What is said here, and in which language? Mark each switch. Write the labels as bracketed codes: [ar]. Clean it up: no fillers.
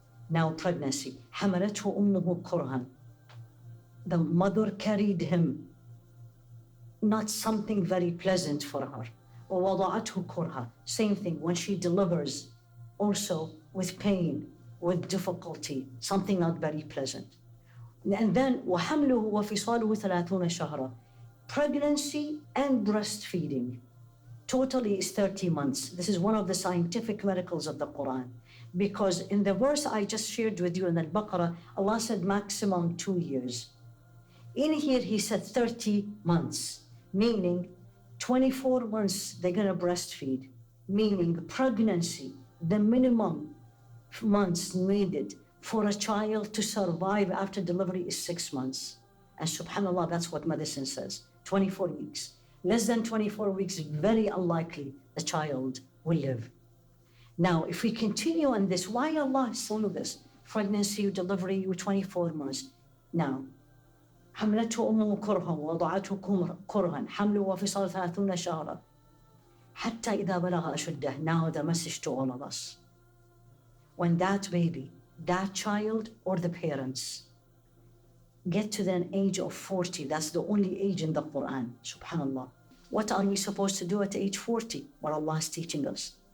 [en] Now pregnancy. [ar] حَمَلَتْهُ أُمُّهُ كُرْهًا. [en] The mother carried him, not something very pleasant for her. [ar] وَوَضَعَتْهُ كُرْهًا. [en] Same thing when she delivers, also with pain, with difficulty, something not very pleasant. And then [ar] وَحَمْلُهُ وَفِصَالُهُ 30 شهرًا. [en] Pregnancy and breastfeeding totally is 30 months. This is one of the scientific miracles of the Qur'an. Because in the verse I just shared with you in Al-Baqarah, Allah said maximum 2 years. In here He said 30 months, meaning 24 months they're going to breastfeed, meaning pregnancy, the minimum months needed for a child to survive after delivery is 6 months. And subhanAllah, that's what medicine says, 24 weeks. Less than 24 weeks, very unlikely the child will live. Now, if we continue on this, why Allah is saying this? Pregnancy, delivery, 24 months. Now, [ar] حملته أمه كرها ووضعته كرها حمله وفصاله 30 شهرا حتى إذا بلغ أشده. [en] Now the message to all of us. When that baby, that child, or the parents get to the age of 40, that's the only age in the Qur'an, subhanallah. What are we supposed to do at age 40? What Allah is teaching us.